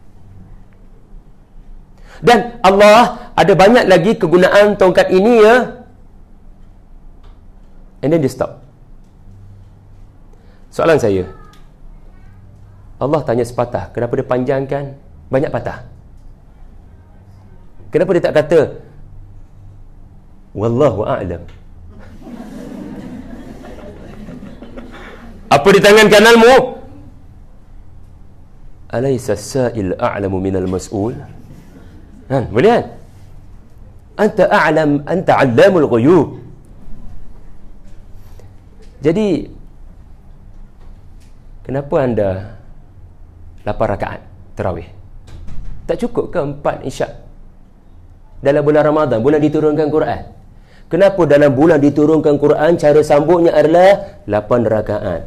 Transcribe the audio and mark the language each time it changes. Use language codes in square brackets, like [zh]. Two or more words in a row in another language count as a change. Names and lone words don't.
[ms] Dan Allah ada banyak lagi kegunaan tongkat ini, ya. [en] And then [ms] dia stop. Soalan saya, Allah tanya sepatah, kenapa dia panjangkan banyak patah? Kenapa dia tak kata [ar] والله أعلم? [ms] Apa di tangan kananmu? [ar] أليس السائل أعلم من المسؤول? [ms] Kan, boleh kan? [ar] أنت أعلم، أنت علام الغيوب. [ms] Jadi, kenapa anda 8 rakaat tarawih? Tak cukup ke 4 isyak? Dalam bulan Ramadan, bulan diturunkan Quran. Kenapa dalam bulan diturunkan Quran, cara sambungnya adalah 8 rakaat?